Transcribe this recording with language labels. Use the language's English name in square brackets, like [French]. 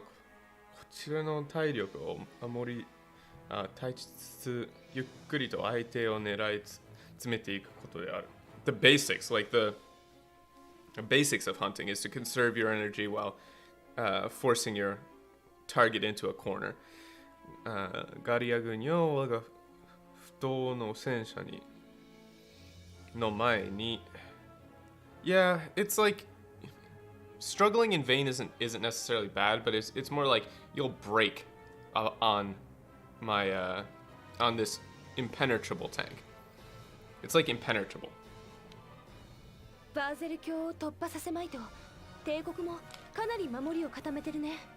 [Japanese] こちらの体力を守り、耐えつつ、ゆっくりと相手を狙い詰めていくことである。 [English] The basics, like the basics of hunting is to conserve your energy while forcing your target into a corner. [Japanese] ガリア軍よ、我が不当の戦車にの前に [English] Yeah, it's like struggling in vain isn't necessarily bad, but it's more like you'll break on my on this impenetrable tank. It's like impenetrable. [Japanese] バーゼル卿を突破させまいと帝国もかなり守りを固めてるね。